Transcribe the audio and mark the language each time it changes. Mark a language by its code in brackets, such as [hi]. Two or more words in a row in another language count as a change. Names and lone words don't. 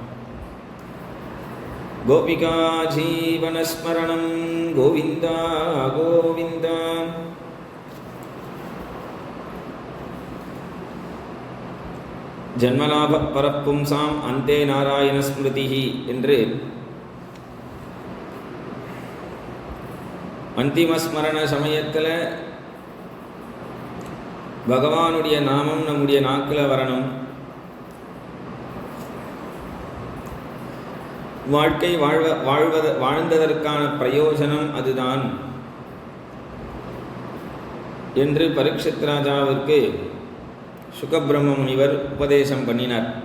[sa] गोपिका जीवनस्मरणं गोविन्द गोविन्द। जन्मलाभ परपुंसाम् अन्ते नारायणस्मृतिः [ta] என்று அந்திம ஸ்மரண சமயத்தில் பகவானுடைய நாமம் நம்முடைய நாக்கில் வரணும். வாழ்க்கை வாழ்ந்ததற்கான பிரயோஜனம் அதுதான் என்று பரீட்சித் ராஜாவிற்கு சுகபிரம்ம முனிவர் உபதேசம் பண்ணினார்.